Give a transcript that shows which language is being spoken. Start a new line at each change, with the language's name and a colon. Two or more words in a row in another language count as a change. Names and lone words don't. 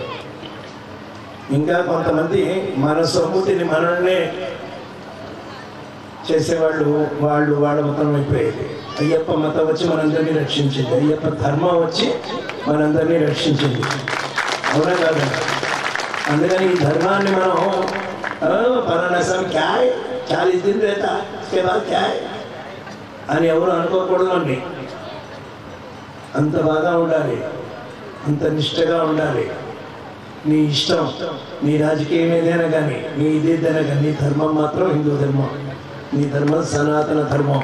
Telugu: ఇంకా కొంతమంది మన సొమ్ముతిని మనల్నే చేసేవాళ్ళు, వాళ్ళ మతం అయిపోయేది. అయ్యప్ప మతం వచ్చి మనందరినీ రక్షించింది, అయ్యప్ప ధర్మం వచ్చి మనందరినీ రక్షించింది. అవునా కాదు? అందుకని ఈ ధర్మాన్ని మనం పలానా స్వామి క్యాయ్
Hindi: 40 दिन रहता उसके बाद
Telugu: క్యాయ్ అని ఎవరు అనుకోకూడదు. అండి అంత బాగా ఉండాలి, అంత నిష్టగా ఉండాలి. నీ ఇష్టం, నీ రాజకీయం ఏదైనా కానీ, నీ ఇదేదైనా కానీ, నీ ధర్మం మాత్రం హిందూ ధర్మం. నీ ధర్మం సనాతన ధర్మం.